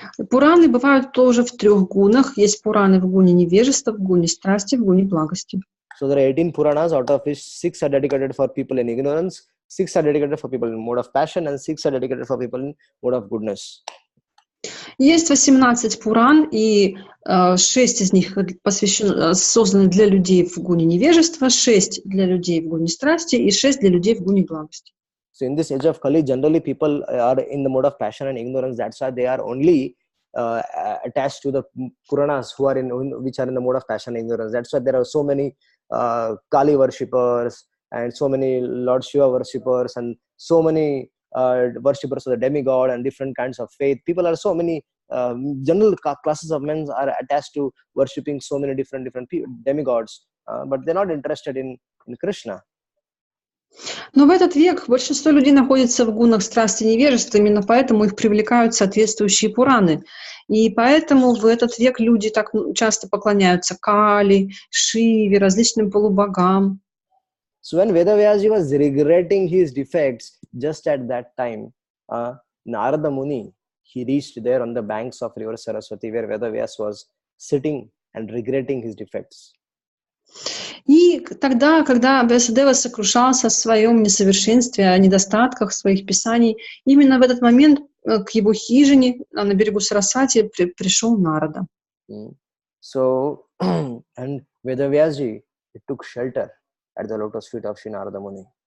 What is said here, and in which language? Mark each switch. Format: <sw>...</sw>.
<ru>Пураны бывают тоже в трех гунах. Есть Пураны в гуне невежества, в гуне страсти, в гуне благости.</ru> <en>So there are 18 Puranas, out of which 6 are dedicated for people in ignorance, 6 are dedicated for people in mode of passion, and 6 are dedicated for people in mode of goodness.</en> <ru>Есть 18 Пуран, и 6 из них созданы для людей в гуне невежества, 6 для людей в гуне страсти и 6 для людей в гуне благости.</ru> <en>So in this age of Kali, generally people are in the mode of passion and ignorance. That's why they are only attached to the Puranas which are in the mode of passion and ignorance. That's why there are so many Kali worshippers and so many Lord Shiva worshippers and so many worshippers of the demigod and different kinds of faith. People are so many general classes of men are attached to worshipping so many different demigods, but they're not interested in Krishna.</en> <ru>Но в этот век большинство людей находится в гунах страсти и невежества, именно поэтому их привлекают соответствующие Пураны. И поэтому в этот век люди так часто поклоняются Кали, Шиве, различным полубогам.</ru> <en>So when Veda Vyasa was regretting his defects, just at that time, Narada Muni, he reached there on the banks of river Saraswati, where Veda Vyasa was sitting and regretting his defects.</en> <ru>И тогда, когда Вьясадева сокрушался о своем несовершенстве, о недостатках своих писаний, именно в этот момент к его хижине на берегу Сарасвати пришел Нарада.</ru> <en>So, and Veda Vyasa took shelter at the lotus feet of Sri Narada Muni.</en>